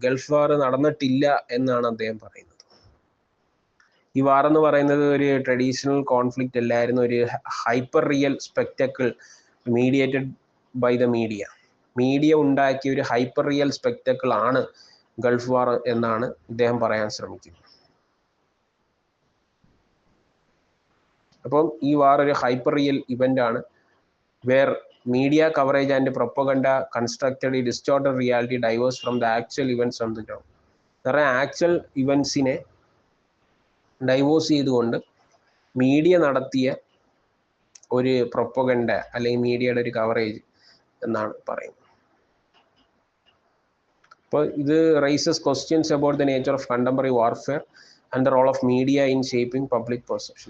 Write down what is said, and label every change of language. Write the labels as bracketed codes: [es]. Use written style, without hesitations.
[ml] Gulf വാർ നടന്നിട്ടില്ല എന്നാണ് അദ്ദേഹം പറയുന്നത്. ഈ വാർ എന്ന് പറയുന്നത് ഒരു ട്രഡീഷണൽ കോൺഫ്ലിക്റ്റ് അല്ലായിരുന്നു, ഒരു hyper real spectacle [en] mediated by the media [ml] ഉണ്ടാക്കിയ ഒരു ഹൈപ്പർ റിയൽ സ്പെക്ടക്കിൾ ആണ് ഗൾഫ് വാർ എന്നാണ് ഇദ്ദേഹം പറയാൻ ശ്രമിക്കുന്നത്. അപ്പം ഈ വാർ ഒരു ഹൈപ്പർ റിയൽ ഇവന്റ് ആണ്, [en] Where media coverage and propaganda constructed a distorted reality diverse from the actual events on the ground. There are actual events in a [ml] diverse ചെയ്തുകൊണ്ട് മീഡിയ നടത്തിയ ഒരു പ്രൊപ്പഗണ്ട അല്ലെങ്കിൽ മീഡിയയുടെ ഒരു കവറേജ് എന്നാണ് പറയുന്നത്. അപ്പോൾ ഇത് [en] Raises questions about the nature of contemporary warfare and the role of media in shaping public perception.